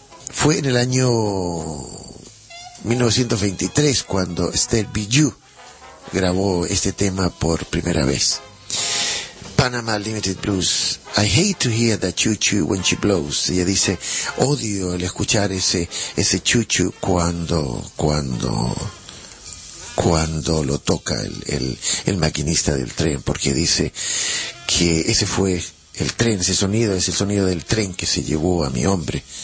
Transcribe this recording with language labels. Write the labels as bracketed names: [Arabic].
[Spanish] Fue en el año 1923 cuando Esther Bijou grabó este tema por primera vez. Panama Limited Blues. [English] I hate to hear that choo-choo when she blows. [Spanish] Ella dice: odio el escuchar ese choo-choo cuando lo toca el maquinista del tren, porque dice que ese fue el tren, ese sonido es el sonido del tren que se llevó a mi hombre.